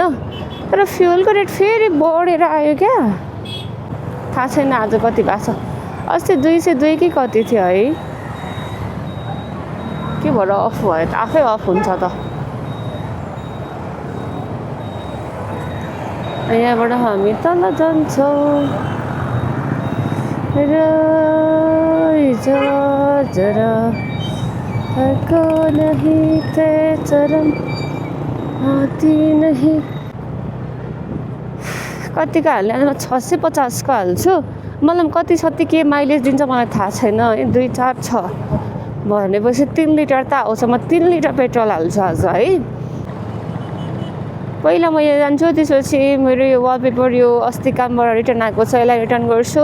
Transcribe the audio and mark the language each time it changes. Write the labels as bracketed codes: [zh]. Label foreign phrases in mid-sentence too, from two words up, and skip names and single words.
[ne] तर फ्युलको रेट फेरि बढेर आयो क्या, थाहा छैन आज कति भएको छ। अस्ति 202 कि कति थियो है, के भएर अफ भयो त? आफै अफ हुन्छ त। यहाँबाट हामी तल जान्छौँ। जरा को नहीं थे चरम आती नहीं। कतिको हाल्ने? 650 को हाल्छु। मलाई कति कति के माइलेज दिन्छ मलाई थाहा छैन है। 2-4 छ भनेपछि 3 लिटर त आउँछ। म 3 लिटर पेट्रोल हाल्छु आज है। पहिला म यहाँ जान्छु, त्यसपछि मेरो यो वालपेपर यो अस्ति कामबाट रिटर्न आएको छ, यसलाई रिटर्न गर्छु।